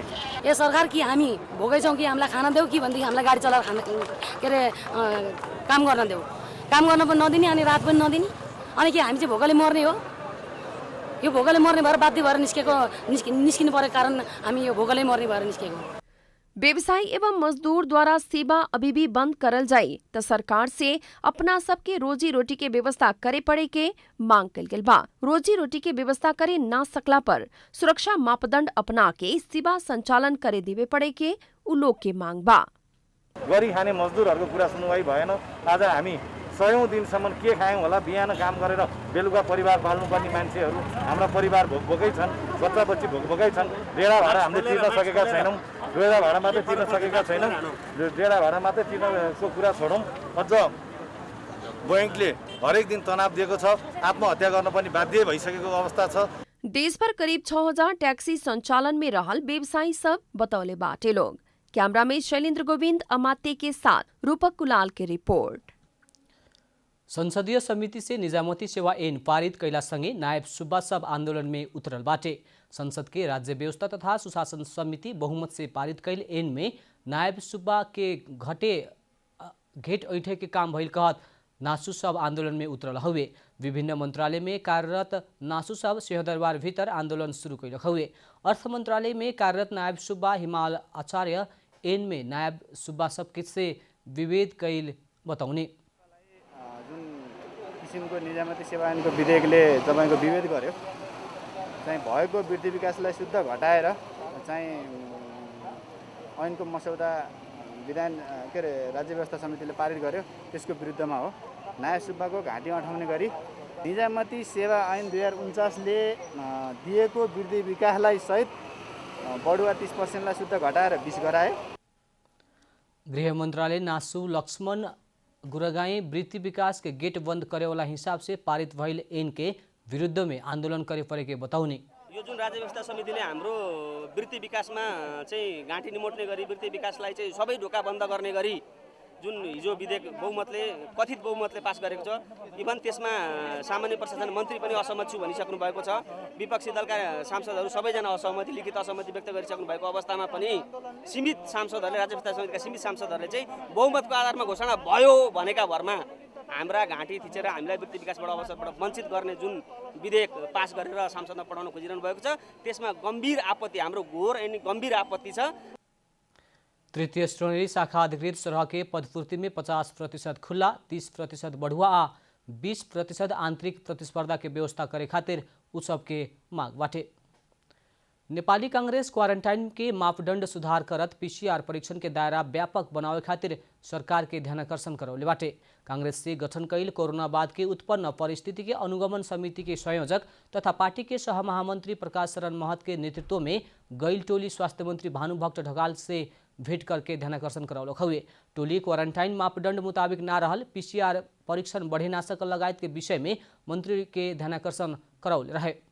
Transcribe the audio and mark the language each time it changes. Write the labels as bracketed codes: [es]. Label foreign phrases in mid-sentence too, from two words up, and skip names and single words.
[ne] ए सरकार कि हामी भोकै छौँ कि हामीलाई खाना देऊ कि भनेदेखि हामीलाई गाडी चलाएर खाना के अरे काम गर्न देऊ। काम गर्न पनि नदिने अनि रात पनि नदिने अनि के हामी चाहिँ भोकले मर्ने हो? यो भोकले मर्ने भएर बाध्य भएर निस्किनु परेको कारण हामी यो भोकले मर्ने भएर निस्केको। [bho] व्यवसायी एवं मजदूर द्वारा सेवा अभी भी बंद करल जाए तो सरकार से अपना सबके रोजी रोटी के व्यवस्था करे पड़े के मांग कल गेल बा। रोजी रोटी के व्यवस्था करे ना सकला पर सुरक्षा मापदंड अपना के सेवा संचालन करे देवे पड़े के उ लोग के मांग बा। [ne] गरी खाने मजदूरहरूको कुरा सुनवाई भएन। आज हामी 100औं दिनसम्म के खायौं होला? बिहान काम गरेर बेलुका परिवार पाल्नुपर्ने मान्छेहरू हाम्रा परिवार भोकभोकै छन्, बच्चा बच्ची भोकभोकै छन्। डेढा भाडा हामीले तिर्न सकेका छैनौँ। डेढा भाडा मात्रै तिर्न सकेका छैनौँ। डेढा भाडा मात्रै तिर्नको कुरा छोडौँ, अझ बैंकले हरेक दिन तनाव दिएको छ। आत्महत्या गर्न पनि बाध्य भइसकेको अवस्था छ। [bho] देशभर करीब 6000 टैक्सी संचालन में रहल व्यवसायी सब बतौले बाटे लोग। कैमरा में शैलेंद्र गोविंद अमात्य के साथ रूपक कुलाल की रिपोर्ट। संसदीय समिति से निजामती सेवा ऐन पारित कैलासँगै नायब सुब्बा सब आंदोलन में उतरल बाटे। संसद के राज्य व्यवस्था तथा सुशासन समिति बहुमत से पारित कैल ऐन में नायब सुब्बा के घेट ऐठे के काम भइल कहत नासु सब आंदोलन में उतरल हुए। विभिन्न मंत्रालय में कार्यरत नासु सब सिंहदरबार भीतर आंदोलन शुरू कैल हुए। अर्थ मंत्रालय में कार्यरत नायब सुब्बा हिमाल आचार्य ऐन में नायब सुब्बा सब से विभेद कैल बताउने। [ne] किसिमको निजामती सेवा ऐनको विधेयकले तपाईको विभेद गर्यो। चाहिँ भएको वृद्धि विकासलाई शुद्ध घटाएर चाहिँ ऐनको मसौदा विधान के अरे राज्य व्यवस्था समितिले पारित गर्यो, त्यसको विरुद्धमा हो। नायब सुब्बाको घाँटी अठाउने गरी निजामती सेवा ऐन 2049 ले दिएको वृद्धि विकासलाई सहित बढुवा 30% लाई शुद्ध घटाएर 20 गरायो। [bho] गृह मंत्रालय नासु लक्ष्मण गुरगाई वृत्ति विकास के गेट बंद करे वाला हिसाब से पारित भइल ऐन के विरुद्ध में आंदोलन करे परेके बताउने। [ne] यो जुन राज्य व्यवस्था समितिले हाम्रो वृत्ति विकासमा चाहिँ घाँटी निमोट्ने गरी वृत्ति विकासलाई चाहिँ सबै ढोका बन्द गर्ने गरी जुन हिजो विधेयक कथित बहुमतले पास गरेको छ, इभन त्यसमा सामान्य प्रशासन मन्त्री पनि असहमत छु भनिसक्नु भएको छ। विपक्षी दलका सांसदहरू सबैजना असहमति लिखित असहमति व्यक्त गरिसक्नु भएको अवस्थामा पनि सीमित सांसदहरूले, राज्य व्यवस्था समितिका सीमित सांसदहरूले चाहिँ बहुमतको आधारमा घोषणा भयो भनेका भरमा हाम्रा घाँटी थिचेर हामीलाई वृत्ति विकासबाट अवसरबाट वञ्चित गर्ने जुन विधेयक पास गरेर संसदमा पठाउन खोजिरहनु भएको छ, त्यसमा गम्भीर आपत्ति, हाम्रो घोर अनि गम्भीर आपत्ति छ। [bho] तृतीय श्रेणी शाखा अधिकृत सरह के पदपूर्ति में 50% खुला, 30% बढ़ुआ आ 20% आंतरिक प्रतिस्पर्धा के व्यवस्था करे खातिर उ सबके मांग बाटे। नेपाली कांग्रेस क्वारंटाइन के मापदंड सुधार करत पीसीआर परीक्षण के दायरा व्यापक बनावे खातिर सरकार के ध्यानाकर्षण करौले बाटे। कांग्रेस से गठन कैल कोरोना बाद के उत्पन्न परिस्थिति के अनुगमन समिति के संयोजक तथा पार्टी के सहमहामंत्री प्रकाश शरण महत के नेतृत्व में गैल टोली स्वास्थ्य मंत्री भानुभक्त ढकाल से भेंट करके ध्यानाकर्षण करौलक हुए। टोली क्वारंटाइन मापदंड मुताबिक ना रहल पीसीआर परीक्षण बढ़े ना सकल लगायत के विषय में मंत्री के ध्यानाकर्षण करौले रहे।